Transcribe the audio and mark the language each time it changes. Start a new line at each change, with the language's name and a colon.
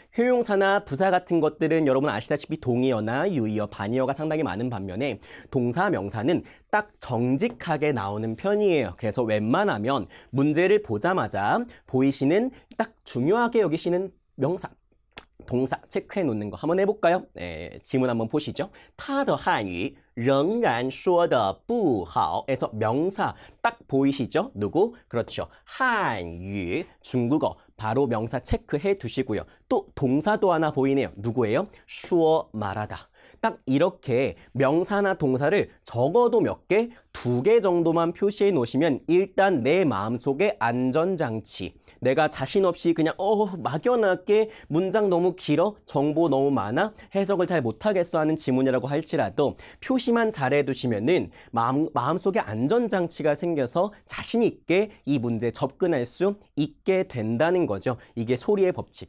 Korean: 효용사나 부사 같은 것들은 여러분 아시다시피 동의어나 유의어, 반의어가 상당히 많은 반면에 동사, 명사는 딱 정직하게 나오는 편이에요. 그래서 웬만하면 문제를 보자마자 보이시는 딱 중요하게 여기시는 명사, 동사 체크해 놓는 거 한번 해볼까요? 지문 한번 보시죠.
Chinese: 他的汉语仍然说得不好
Korean: 에서 명사 딱 보이시죠? 누구? 그렇죠. 한유, 중국어 바로 명사 체크해 두시고요. 또 동사도 하나 보이네요. 누구예요? 说 말하다. 딱 이렇게 명사나 동사를 적어도 몇 개? 2개 정도만 표시해 놓으시면 일단 내 마음속에 안전장치, 내가 자신 없이 그냥 막연하게 문장 너무 길어, 정보 너무 많아, 해석을 잘 못하겠어 하는 지문이라고 할지라도 표시만 잘해 두시면은 마음속에 안전장치가 생겨서 자신 있게 이 문제에 접근할 수 있게 된다는 거죠. 이게 소리의 법칙.